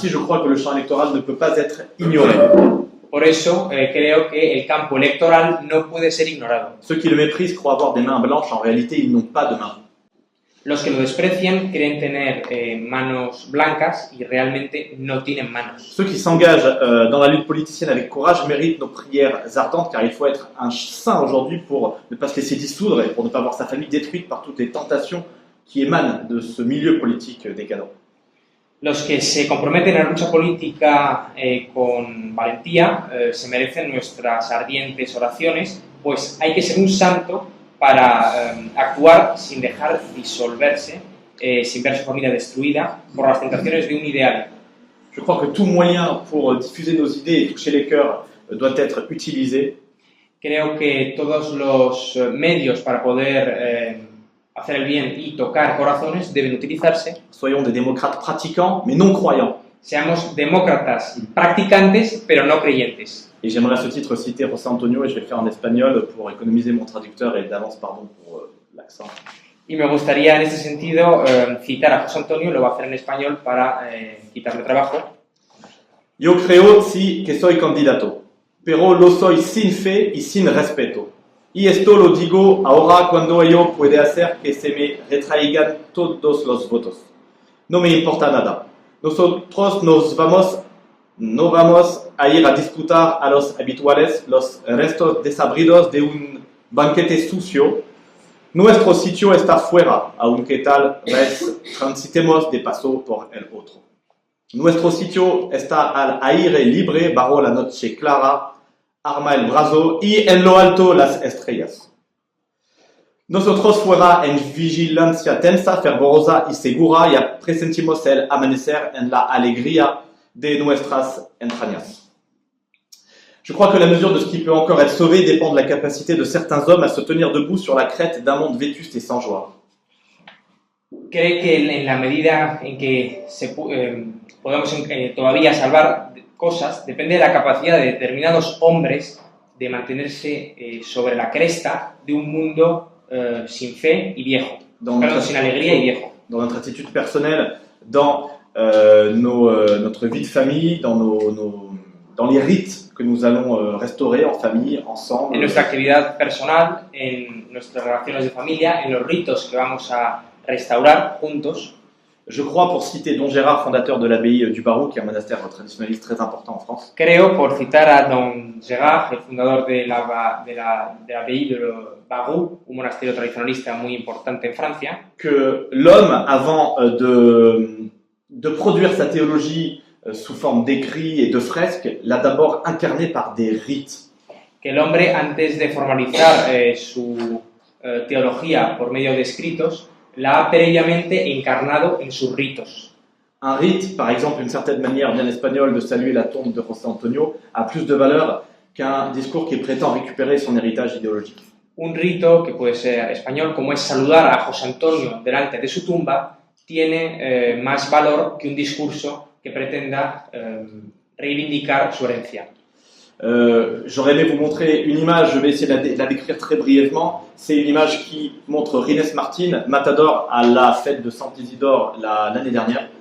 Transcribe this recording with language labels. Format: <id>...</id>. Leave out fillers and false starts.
<fr>Ainsi, je crois que le champ électoral ne peut pas être ignoré.</fr> <es>Por eso creo que el campo electoral no puede ser ignorado.</es> <fr>Ceux qui le méprisent croient avoir des mains blanches, en réalité, ils n'ont pas de mains.</fr> <es>Los que lo desprecian creen tener manos blancas y realmente no tienen manos.</es> <fr>Ceux qui s'engagent dans la lutte politicienne avec courage méritent nos prières ardentes, car il faut être un saint aujourd'hui pour ne pas se laisser dissoudre et pour ne pas voir sa famille détruite par toutes les tentations qui émanent de ce milieu politique décadent.</fr> <es>Los que se comprometen a la lucha política con valentía se merecen nuestras ardientes oraciones, pues hay que ser un santo para actuar sin dejar disolverse, sin ver su familia destruida por las tentaciones de un ideal.</es> <fr>Je crois que tout moyen pour diffuser nos idées et toucher les cœurs doit être utilisé.</fr> <es>Creo que todos los medios para poder hacer el bien y tocar corazones deben utilizarse.</es> <fr>Soyons des démocrates pratiquants, mais non croyants.</fr> <es>Seamos demócratas practicantes, pero no creyentes.</es> <fr>Et j'aimerais à ce titre citer José Antonio, et je vais le faire en espagnol pour économiser mon traducteur et d'avance pardon pour l'accent.</fr> <es>Y me gustaría en este sentido citar a José Antonio, lo voy a hacer en español para quitarle trabajo. Yo creo sí que soy candidato, pero lo soy sin fe y sin respeto. Y esto lo digo ahora cuando ello puede hacer que se me retraigan todos los votos. No me importa nada. Nosotros nos vamos no vamos a ir a disputar a los habituales los restos desabridos de un banquete sucio. Nuestro sitio está fuera, aunque tal vez transitemos de paso por el otro. Nuestro sitio está al aire libre, bajo la noche clara, arma el brazo y en lo alto las estrellas. Nosotros fuera en vigilancia tensa, fervorosa y segura, ya presentimos el amanecer en la alegría de nuestras entrañas.</es> <fr>Je crois que la mesure de ce qui peut encore être sauvé dépend de la capacité de certains hommes à se tenir debout sur la crête d'un monde vétuste et sans joie.</fr> <es>Cree que en la medida en que podemos todavía salvar cosas, depende de la capacidad de determinados hombres de mantenerse sobre la cresta de un mundo sin fe y viejo, sin alegría y viejo.</es> <fr>Dans notre attitude personnelle, dans notre vie de famille, dans les rites que nous allons restaurer en famille, ensemble.</fr> <es>En nuestra actividad personal, en nuestras relaciones de familia, en los ritos que vamos a restaurar juntos.</es> <fr>Je crois, pour citer Don Gérard, fondateur de l'abbaye du Barou, qui est un monastère traditionnaliste très important en France.</fr> <es>Creo, por citar a Don Gérard, el fundador de l'abbaye de Barou, un monasterio tradicionalista muy importante en Francia,</es> <fr>que l'homme, avant de produire sa théologie sous forme d'écrits et de fresques, l'a d'abord incarné par des rites.</fr> <es>Que el hombre, antes de formalizar su teología por medio de escritos, la ha previamente encarnado en sus ritos.</es> <fr>Un rite, par exemple, une certaine manière bien espagnole de saluer la tombe de José Antonio, a plus de valeur qu'un discours qui prétend récupérer son héritage idéologique.</fr> <es>Un rito, que puede ser español, como es saludar a José Antonio delante de su tumba, tiene más valor que un discurso que pretenda reivindicar su herencia.</es> <fr>J'aurais aimé vous montrer une image, je vais essayer de la décrire très brièvement. C'est une image qui montre Ginés Martín, matador à la fête de Sant Isidore l'année dernière.</fr>